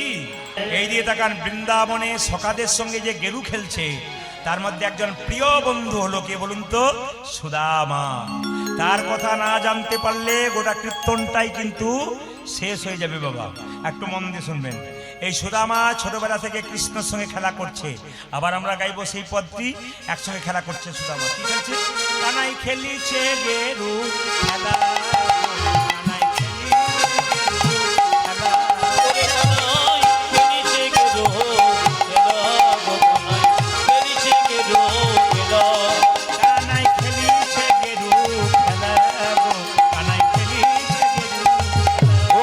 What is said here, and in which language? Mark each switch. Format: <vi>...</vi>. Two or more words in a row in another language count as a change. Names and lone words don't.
<bn>এই দিয়ে তাকান, বৃন্দাবনে সখাদের সঙ্গে যে গেরু খেলছে তার মধ্যে একজন প্রিয় বন্ধু হলো, কে বলুন তো? সুদামা। তার কথা না জানতে পারলে গোটা কীর্তনটাই কিন্তু শেষ হয়ে যাবে বাবা। একটু মন দিয়ে শুনবেন। এই সুদামা ছোটবেলা থেকে কৃষ্ণের সঙ্গে খেলা করছে, আবার আমরা গাইবো সেই পদটি। একসঙ্গে খেলা করছে সুদামা। কি খেলছে? কানাই খেলিছে গেরু খেলা, কানাই খেলিছে খেলা। ওরে কানাই খেলিছে গেরো খেলা গো কানাই খেলিছে গেরো খেলা। কানাই খেলিছে গেরু খেলা গো, কানাই খেলিছে গেরু খেলা।</bn>